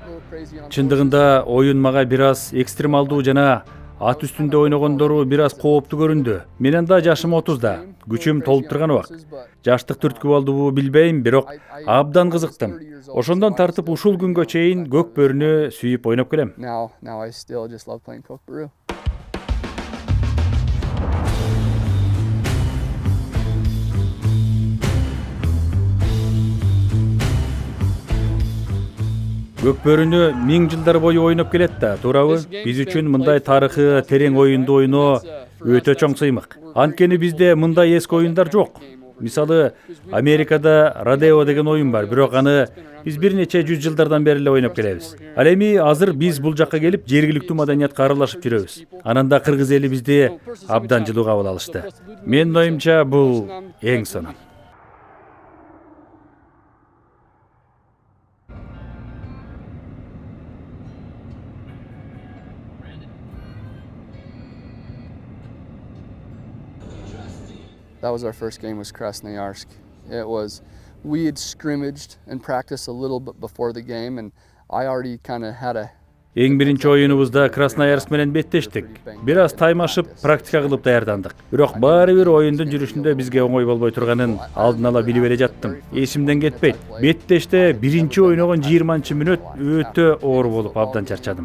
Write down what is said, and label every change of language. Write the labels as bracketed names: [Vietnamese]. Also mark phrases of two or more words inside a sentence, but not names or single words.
[Kyrgyz] Чындыгында оюн мага бир аз экстремалдуу жана Ат үстүндө ойногондору бир аз кооптуу көрүндү. Менен да жашым 30да. Күчүм толуп турган убак. Жаштык түрткү болдубу билбейм, бирок абдан кызыктым. Ошондон тартып ушул күнгө чейин көк бөрүнү сүйүп ойноп келем. [English] Now I still just love playing Kookaburra. [Kyrgyz] Көк бөрүнү 1000 жылдар бою ойноп келет да, туурабы? Биз үчүн мындай тарыхы терең оюнду ойноо өтө чоң сыймык. Анткени бизде мындай эски оюндар жок. Мисалы, Америкада Родео деген оюн бар, бирок аны биз бир нече 100 жылдардан бери эле ойноп келебиз. Ал эми азыр биз бул жакка келип жергиликтүү маданиятка аралашып жүрөбүз. Анан да кыргыз эли бизди абдан жылуу кабыл алышты. Менин оюмча бул эң сонун. [English] That was our first game was Krasnoyarsk. We had scrimmaged and practiced a little bit before the game, and I already kind of had a [Kyrgyz] Эң биринчи оюнубузда Красноярск менен беттештик. Бир аз таймашып, практика кылып даярдандык. Бирок баары бир оюндун жүрүшүндө бизге оңой болбой турганын алдын ала билип эле жаттым. Эсимден кетпейт. Беттеште биринчи ойногон 20-мүнөт өтө оор болуп абдан чарчадым.